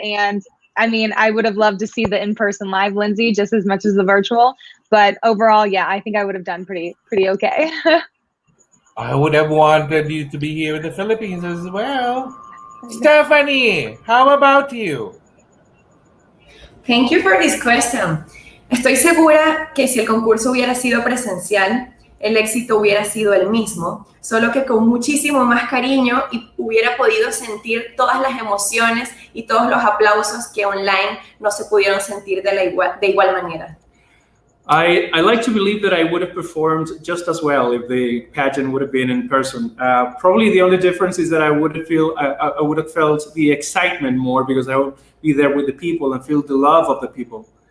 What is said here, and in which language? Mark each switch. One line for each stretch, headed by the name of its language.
English: And I mean, I would have loved to see the in-person live Lindsey just as much as the virtual. But overall, yeah, I think I would have done pretty okay. I would have wanted you to be here in the Philippines as well. Stephany, how about you? Thank you for this question.
Spanish: Estoy segura que si el concurso hubiera sido presencial, el éxito hubiera sido el mismo, solo que con muchísimo más cariño y hubiera podido sentir todas las emociones y todos los aplausos que online no se pudieron sentir de igual manera.
English: I like to believe that I would have performed just as well if the pageant would have been in person. Probably the only difference is that I would have felt the excitement more because I would be there with the people and feel the love of the people.